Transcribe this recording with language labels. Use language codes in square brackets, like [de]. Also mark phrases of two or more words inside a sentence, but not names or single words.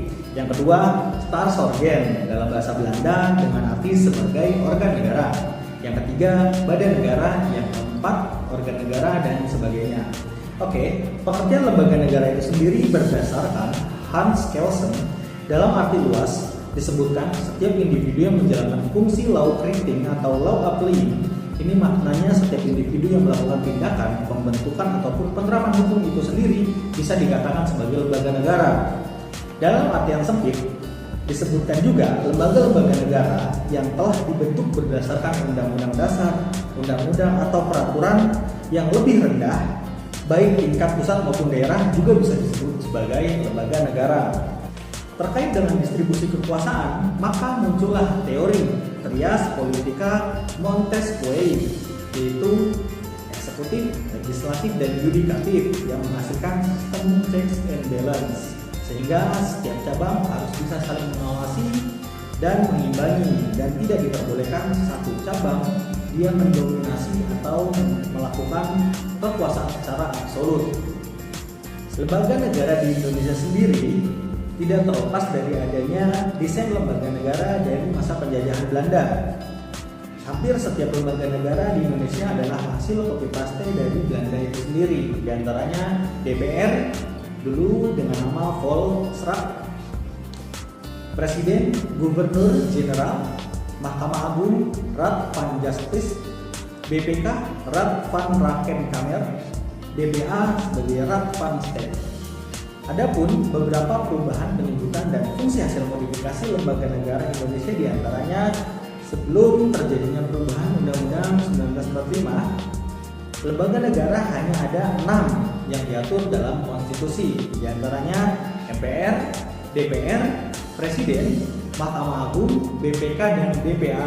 [id] Yang kedua, Staatsorgan dalam bahasa Belanda dengan arti sebagai organ negara. Yang ketiga, badan negara. Yang keempat, organ negara dan sebagainya. Oke, pengertian lembaga negara itu sendiri berdasarkan Hans Kelsen dalam arti luas disebutkan setiap individu yang menjalankan fungsi [en] law creating [id] atau [en] law applying. [id] Ini maknanya setiap individu yang melakukan tindakan, pembentukan ataupun penerapan hukum itu sendiri bisa dikatakan sebagai lembaga negara. Dalam artian sempit, disebutkan juga lembaga-lembaga negara yang telah dibentuk berdasarkan undang-undang dasar, undang-undang atau peraturan yang lebih rendah, baik tingkat pusat maupun daerah juga bisa disebut sebagai lembaga negara. Terkait dengan distribusi kekuasaan, maka muncullah teori Trias Politica Montesquieu, yaitu eksekutif, legislatif, dan yudikatif yang menghasilkan sistem [en] checks and balance, [id] sehingga setiap cabang harus bisa saling mengawasi dan mengimbangi, dan tidak diperbolehkan satu cabang dia mendominasi atau melakukan kekuasaan secara absolut. Lembaga negara di Indonesia sendiri tidak terlepas dari adanya desain lembaga negara dari masa penjajahan Belanda. Hampir setiap lembaga negara di Indonesia adalah hasil [en] copy paste [id] dari Belanda itu sendiri. Di antaranya DPR dulu dengan nama Volksraad, Presiden, Gubernur Jenderal, Mahkamah Agung, Raad van Justice, BPK, Raad van Rekenkamer, DBA sebagai Raad van State. Adapun beberapa perubahan penyebutan dan fungsi hasil modifikasi lembaga negara Indonesia diantaranya sebelum terjadinya perubahan Undang-Undang 1945, lembaga negara hanya ada 6 yang diatur dalam konstitusi, diantaranya MPR, DPR, Presiden, Mahkamah Agung, BPK, dan DPA.